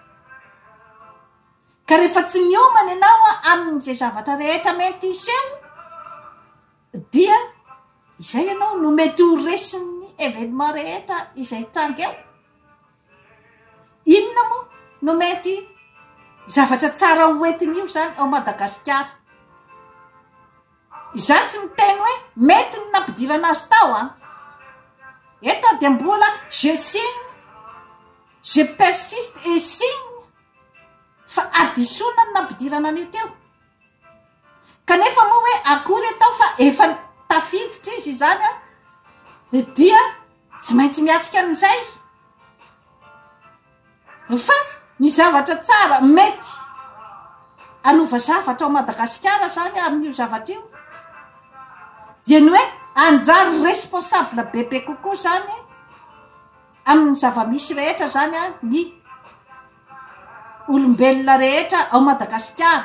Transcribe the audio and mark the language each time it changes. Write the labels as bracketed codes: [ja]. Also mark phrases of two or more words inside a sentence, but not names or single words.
[mg] Ka rehefa tsy niomana ianao amin'izay zavatra rehetra mety iseho, dia izay ianao no mety ho resin'ny événement rehetra izay tranga eo. Inona moa no mety zavatra tsara hoentin'io zany ao Madagasikara. Izany tsy miteny hoe mety ny nampidirana azy tao eto dia mbola [fr] je signe, je persiste et signe, [mg] fa adisona ny nampidirana an'io teo. Kanefa moa hoe akory atao fa efa tafiditra izy zany dia tsy maintsy miatrika an'izay. Fa ny zavatra tsara mety anova zavatra ao Madagasikara zany amin'io zavatra io, dia ny hoe anjary responsable bebe kokoa zany amin'ny zava-misy rehetra zany ny olombelona rehetra ao Madagasikara.